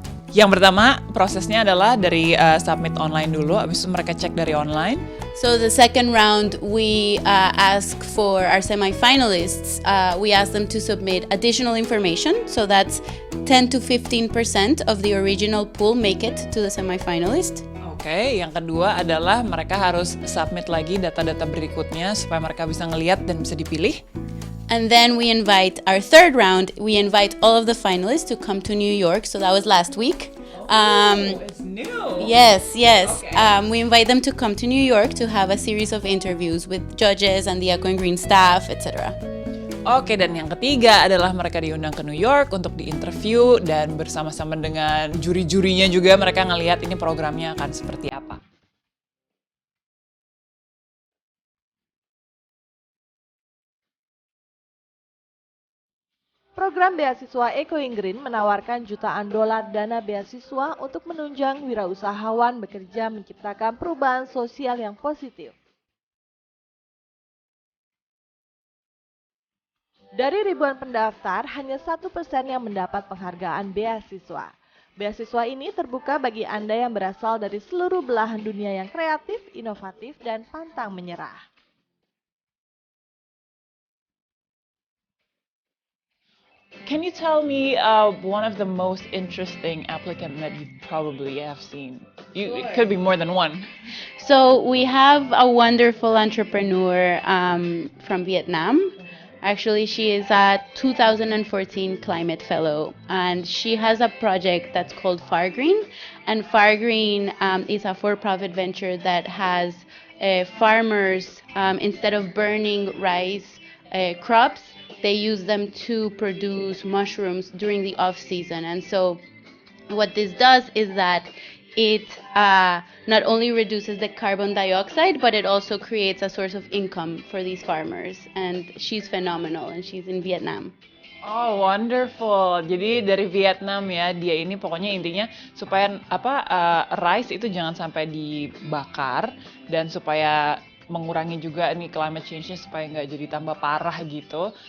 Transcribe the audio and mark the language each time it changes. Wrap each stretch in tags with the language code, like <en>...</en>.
<id>Yang pertama prosesnya adalah dari submit online dulu, abis itu mereka cek dari online.</id> <en>So the second round, we ask for our semifinalists. We ask them to submit additional information. So that's 10 to 15% of the original pool make it to the semifinalist.</en> <id>Oke, yang kedua adalah mereka harus submit lagi data-data berikutnya supaya mereka bisa ngelihat dan bisa dipilih.</id> <en>And then we invite our third round. We invite all of the finalists to come to New York. So that was last week. It's new. Yes. Okay. We invite them to come to New York to have a series of interviews with judges and the Echoing Green staff, etc.</en> <id>Oke, dan yang ketiga adalah mereka diundang ke New York untuk diinterview, dan bersama-sama dengan juri-jurinya juga mereka ngelihat ini programnya akan seperti apa. Program beasiswa Echoing Green menawarkan jutaan dolar dana beasiswa untuk menunjang wirausahawan bekerja menciptakan perubahan sosial yang positif. Dari ribuan pendaftar, hanya 1% yang mendapat penghargaan beasiswa. Beasiswa ini terbuka bagi Anda yang berasal dari seluruh belahan dunia yang kreatif, inovatif, dan pantang menyerah.</id> <en>Can you tell me one of the most interesting applicant that you probably have seen? It could be more than one. So we have a wonderful entrepreneur from Vietnam. Actually, she is a 2014 Climate Fellow, and she has a project that's called Fargreen. And Fargreen is a for-profit venture that has farmers, instead of burning rice crops, they use them to produce mushrooms during the off-season. And so what this does is that it not only reduces the carbon dioxide, but it also creates a source of income for these farmers. And she's phenomenal, and she's in Vietnam. Oh, wonderful.</en> <id>Jadi dari Vietnam ya, dia ini pokoknya intinya supaya rice itu jangan sampai dibakar, dan supaya mengurangi juga nih climate change-nya supaya nggak jadi tambah parah gitu.</id>